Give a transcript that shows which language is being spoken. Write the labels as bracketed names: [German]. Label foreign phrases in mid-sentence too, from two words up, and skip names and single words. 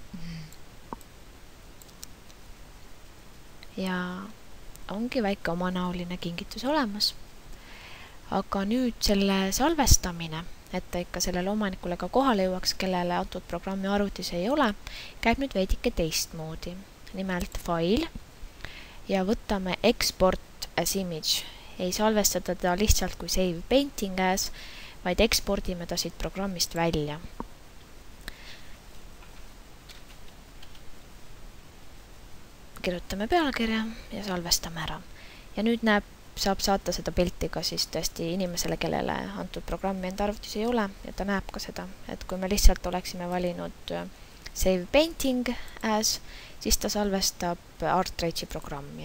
[Estonian] Ja ongi väike omanäoline kingitus olemas. Aga nüüd selle salvestamine, et ta ikka sellele omanikule ka kohale jõuaks, kellele antud programmi arvutis ei ole, käib nüüd veidike teistmoodi. Nimelt file ja võtame [English] export as image. [Estonian] Ei salvestada ta lihtsalt kui [English] save painting as, [Estonian] vaid ekspordime ta siit programmist välja. Kirjutame pealkirja ja salvestame ära. Ja nüüd saab saata seda pilti ka siis tõesti inimesele, kellele antud programmi enda arvutis ei ole ja ta näeb ka seda, et kui me lihtsalt oleksime valinud [English] Save Painting as, [Estonian] siis ta salvestab ArtRage'i programmi.